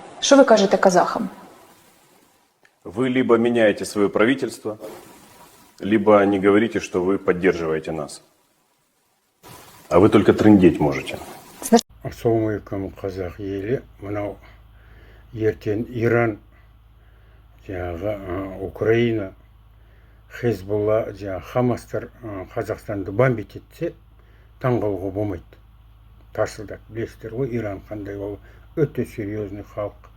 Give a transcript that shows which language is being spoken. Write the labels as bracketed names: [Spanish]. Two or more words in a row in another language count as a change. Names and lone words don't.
[Ukrainian] Що ви кажете казахам? [Russian] Вы либо меняете свое правительство, либо не говорите, что вы поддерживаете нас. А вы только трындеть можете. [Kazakh] Ассалаумалейкум, қазақ елі. Мынау ертең Иран, Украина, Хезболла, Хамастар Қазақстанды бомбить етсе, таңғалуға болмайды. Тарсылдап, білесіздер ғой, Иран қандай ол өте серьезный халық.